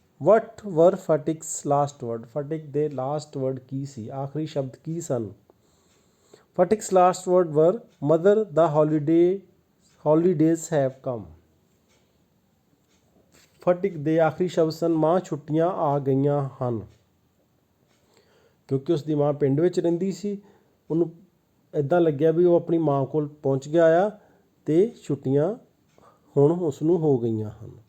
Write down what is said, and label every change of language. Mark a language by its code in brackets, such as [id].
[en] What were Fatik's last word? [pa] ਫਟਿਕ ਦੇ [en] last word [pa] ਕੀ ਸੀ, ਆਖਰੀ ਸ਼ਬਦ ਕੀ ਸਨ। [en] Fatik's last word were, Mother, the holidays have come. [pa] ਫਟਿਕ ਦੇ ਆਖਰੀ ਸ਼ਬਦ ਸਨ, ਮਾਂ ਛੁੱਟੀਆਂ ਆ ਗਈਆਂ ਹਨ। ਕਿਉਂਕਿ ਉਸ ਦੀ ਮਾਂ ਪਿੰਡ ਵਿੱਚ ਰਹਿੰਦੀ ਸੀ, ਉਹਨੂੰ ਇੱਦਾਂ ਲੱਗਿਆ ਵੀ ਉਹ ਆਪਣੀ ਮਾਂ ਕੋਲ ਪਹੁੰਚ ਗਿਆ ਆ ਅਤੇ ਛੁੱਟੀਆਂ ਹੁਣ ਉਸ ਨੂੰ ਹੋ ਗਈਆਂ ਹਨ।